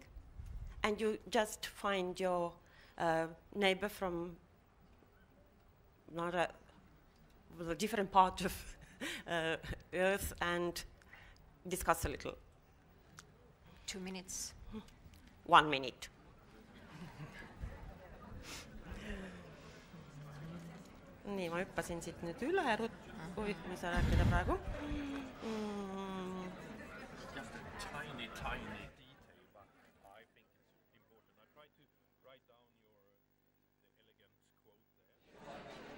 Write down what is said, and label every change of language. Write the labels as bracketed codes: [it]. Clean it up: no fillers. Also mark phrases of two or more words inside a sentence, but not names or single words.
[en] And you just find your neighbor from a different part of Earth and discuss a little. 2 minutes. 1 minute. [et] Nii, ma hüppasin siit nüüd üle ruttu, ma ei saa rääkida praegu. [en] Just a tiny detail, but I think it's important. I tried to write down the elegant quote there.